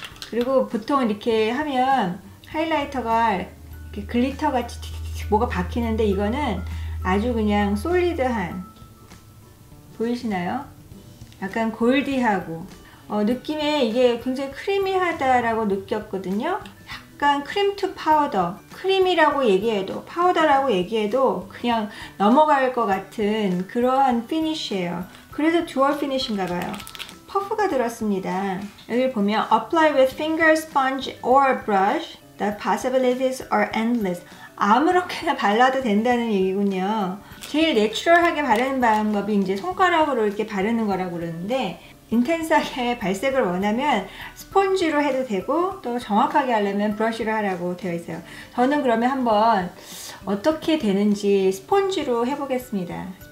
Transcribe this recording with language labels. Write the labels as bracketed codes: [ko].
[ko] 그리고 보통 이렇게 하면 하이라이터가 이렇게 글리터같이 뭐가 박히는데, 이거는 아주 그냥 솔리드한, 보이시나요? 약간 골디하고 느낌에 이게 굉장히 크리미하다라고 느꼈거든요. 약간 크림 투 파우더, 크림이라고 얘기해도 파우더라고 얘기해도 그냥 넘어갈 것 같은 그러한 피니쉬예요. 그래서 듀얼 피니쉬인가 봐요. 퍼프가 들었습니다. 여기 보면 [en] apply with finger, sponge or brush. The possibilities are endless. [ko] 아무렇게나 발라도 된다는 얘기군요. 제일 내추럴하게 바르는 방법이 이제 손가락으로 이렇게 바르는 거라고 그러는데, 인텐스하게 발색을 원하면 스펀지로 해도 되고 또 정확하게 하려면 브러쉬로 하라고 되어 있어요. 저는 그러면 한번 어떻게 되는지 스펀지로 해보겠습니다.